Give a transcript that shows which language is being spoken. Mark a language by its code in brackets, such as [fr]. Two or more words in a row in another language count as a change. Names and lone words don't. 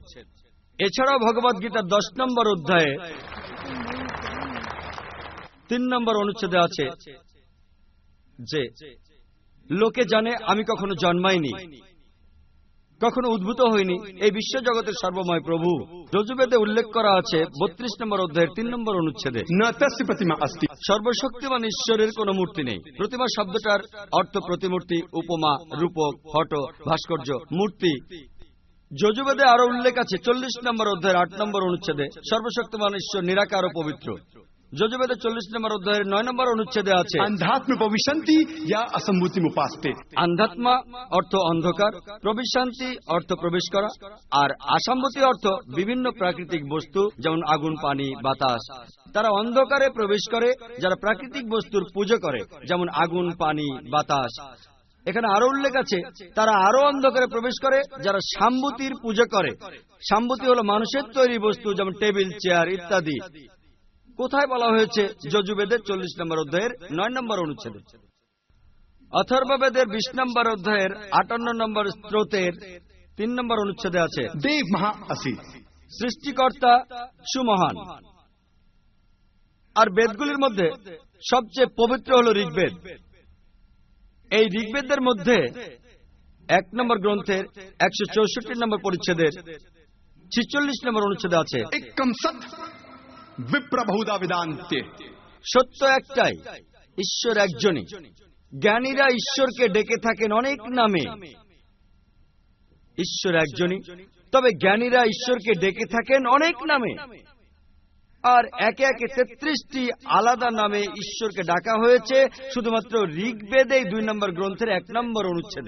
[bn] এছাড়াও ভগবত গীতার 10 নম্বর অধ্যায়ে 3 নম্বর অনুচ্ছেদে আছে যে লোকে জানে আমি কখনো জন্মাইনি, কখনো উদ্ভূত হয়নি, এই বিশ্বজগতের সর্বময় প্রভু। যজুর্বেদে উল্লেখ করা আছে 32 নম্বর অধ্যায়ের 3 নম্বর অনুচ্ছেদে, [sa] न तस्य प्रतिमा अस्ति, [bn] সর্বশক্তিমান ঈশ্বরের কোনো মূর্তি নেই। প্রতিমা শব্দটার অর্থ প্রতিমূর্তি, উপমা, রূপক, ফটো, ভাস্কর্য, মূর্তি। যজুর্বেদে আরো উল্লেখ আছে 40 নম্বর অধ্যায়ের 8 নম্বর অনুচ্ছেদে, সর্বশক্তিমান ঈশ্বর নিরাকার ও পবিত্র। যজুর্বেদে 40 নম্বর অধ্যায়ের 9 নম্বর অনুচ্ছেদে আছে [sa] अंधात्म भविष्यन्ति या असम्भूति मुपास्ते, [bn] আন্ধাত্মা অর্থ অন্ধকার, প্রবিশান্তি অর্থ প্রবেশ করা, আর আসাম্ভূতি অর্থ বিভিন্ন প্রাকৃতিক বস্তু যেমন আগুন, পানি, বাতাস। তারা অন্ধকারে প্রবেশ করে যারা প্রাকৃতিক বস্তুর পুজো করে, যেমন আগুন, পানি, বাতাস। এখানে আরো উল্লেখ আছে তারা আরো অন্ধকারে প্রবেশ করে যারা সাম্ভূতির পুজো করে। সাম্ভূতি হলো মানুষের তৈরি বস্তু, যেমন টেবিল, চেয়ার ইত্যাদি। কোথায় বলা হয়েছে? যজুর্বেদের 40 নম্বর অধ্যায়ের 9 নম্বর অনুচ্ছেদে। অথর্ববেদের 20 নম্বর অধ্যায়ের 58 নম্বর স্তোত্রের 3 নম্বর অনুচ্ছেদে আছে [sa] देव महा असि, [bn] সৃষ্টিকর্তা সুমহান। আর বেদগুলির মধ্যে সবচেয়ে পবিত্র হল ঋগ্বেদ। এই ঋগ্বেদের মধ্যে 1 নম্বর গ্রন্থের 164 নম্বর পরিচ্ছেদের 46 নম্বর অনুচ্ছেদে আছে [sa] एकम सत विप्र बहुधा वेदान्ते, [bn] সত্য একটাই, ঈশ্বর একজনই। জ্ঞানীরা ঈশ্বরকে ডেকে থাকেন অনেক নামে। ঈশ্বর একজনই, তবে জ্ঞানীরা ঈশ্বরকে ডেকে থাকেন অনেক নামে। আর একে একে 33টি আলাদা নামে ঈশ্বরকে ডাকা হয়েছে শুধুমাত্র ঋগ্বেদে 2 নম্বর গ্রন্থের 1 নম্বর অনুচ্ছেদে।